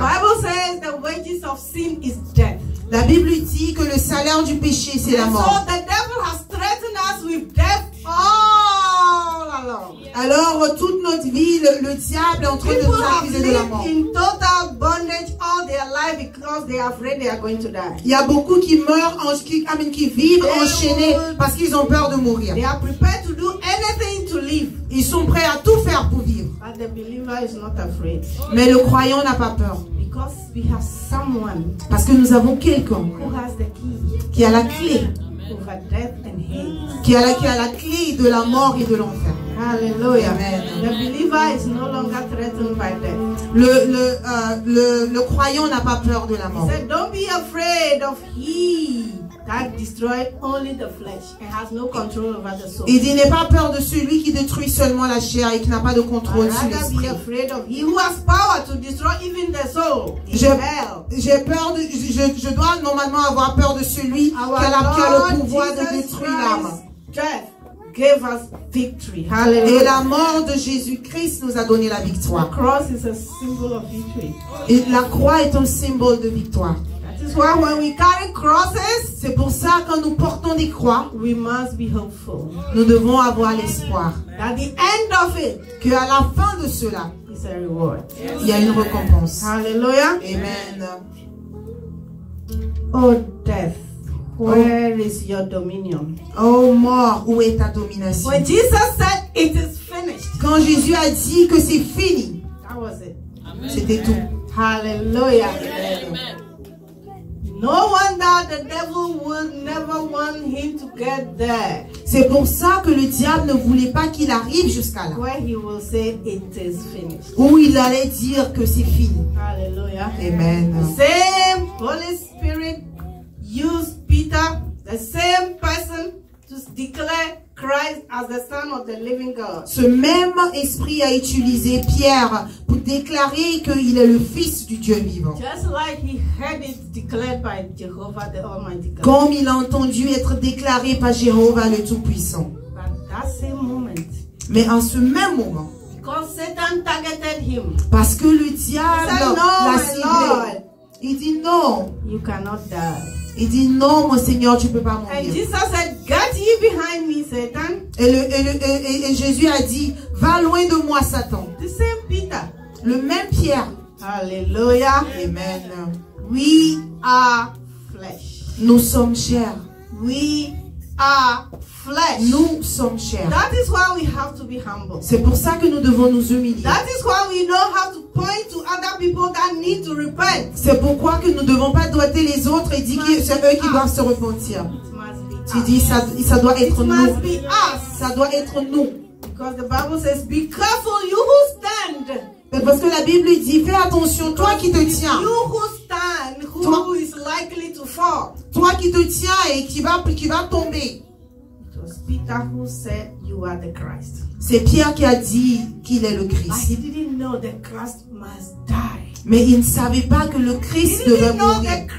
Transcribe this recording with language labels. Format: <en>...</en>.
<en>The Bible says the wages of sin is death.</en> <fr>La Bible dit que le salaire du péché c'est la mort.</fr> <en>So the devil has threatened us with death all along.</en> <fr>Alors toute notre vie, le diable est en train de nous accuser de la mort.</fr> <en>In total bondage all their life because they are afraid they are going to die.</en> <fr>Il y a beaucoup qui meurent, qui vivent enchaînés parce qu'ils ont peur de mourir.</fr> <en>They are prepared to do anything to live.</en> <fr>Ils sont prêts à tout faire pour vivre.</fr> <en>But the believer is not afraid.</en> <fr>Mais le croyant n'a pas peur.</fr> <en>Because we have someone</en> <fr>parce que nous avons quelqu'un</fr> <en>who has the key</en> <fr>qui a la clé.</fr> <en>Over death and Hades.</en> <fr>Qui a la clé de la mort et de l'enfer.</fr> <en>Hallelujah. Amen. The believer is no longer threatened by death.</en> <fr>Le croyant n'a pas peur de la mort.</fr> <en>He said, don't be afraid of he that destroyed only the flesh and has no control over the soul.</en> <fr>Il dit, n'aie pas peur de celui qui détruit seulement la chair et qui n'a pas de contrôle sur l'esprit.</fr> <en>Be afraid of he who has power to destroy even the soul.</en> <fr>J'ai peur je dois normalement avoir peur de celui qui a le pouvoir de détruire l'âme.</fr> <en>Gave us victory. Hallelujah.</en> <fr>Et la mort de Jésus-Christ nous a donné la victoire.</fr> <en>The cross is a symbol of victory.</en> <fr>Et la croix est un symbole de victoire.</fr> <en>That is why when we carry crosses,</en> <fr>c'est pour ça quand nous portons des croix,</fr> <en>we must be hopeful.</en> <fr>Nous devons avoir l'espoir.</fr> <en>At the end of it,</en> <fr>que à la fin de cela,</fr> <en>is a reward.</en> <fr>Il y a une récompense.</fr> <en>Hallelujah. Amen. Oh death. Where is your dominion?</en> <fr>Oh mort, où est ta domination?</fr> <en>When Jesus said it is finished.</en> <fr>Quand Jésus a dit que c'est fini.</fr> <en>That was it.</en> <fr>C'était tout.</fr> <en>Hallelujah. Amen. No wonder the devil would never want him to get there.</en> <fr>C'est pour ça que le diable ne voulait pas qu'il arrive jusqu'à là.</fr> <en>Where he will say it is finished.</en> <fr>Où il allait dire que c'est fini.</fr> <en>Hallelujah. Amen. The same Holy Spirit used Peter, the same person, to declare Christ as the Son of the living God.</en> <fr>Ce même esprit a utilisé Pierre pour déclarer qu'il est le Fils du Dieu vivant.</fr> <en>Just like he heard it declared by Jehovah the Almighty God.</en> <fr>Comme il a entendu être déclaré par Jéhovah le Tout-Puissant.</fr> <en>But that same moment,</en> <fr>mais en ce même moment,</fr> <en>because Satan targeted him,</en> <fr>parce que le diable l'a ciblé, il dit non.</fr> <en>You cannot die.</en> <fr>Il dit non, mon Seigneur, tu ne peux pas mourir.</fr> <en>And Jesus said, "Get ye behind me, Satan."</en> <fr>Et Jésus a dit, va loin de moi, Satan.</fr> <en>The same Peter.</en> <fr>Le même Pierre.</fr> <en>Hallelujah. Amen. We are flesh.</en> <fr>Nous sommes chairs.</fr> <en>We are flesh.</en> <fr>Nous sommes chairs.</fr> <en>That is why we have to be humble.</en> <fr>C'est pour ça que nous devons nous humilier.</fr> <en>That is why we know how to point to other people that need to repent.</en> <fr>C'est pourquoi que nous ne devons pas doiter les autres et dire que c'est eux qui doivent se repentir. Tu dis ça doit être nous. Ça doit être nous.</fr> <en>Because the Bible says, "Be careful, you who stand."</en> <fr>Parce que la Bible dit, fais attention, toi qui te tiens.</fr> <en>You who stand, who is likely to fall.</en> <fr>Toi qui te tiens et qui va tomber.</fr> <en>It was Peter who said, "You are the Christ."</en> <fr>C'est Pierre qui a dit qu'il est le Christ.</fr> <en>But he didn't know that Christ must die.</en> <fr>Mais il ne savait pas que le Christ devait mourir.</fr>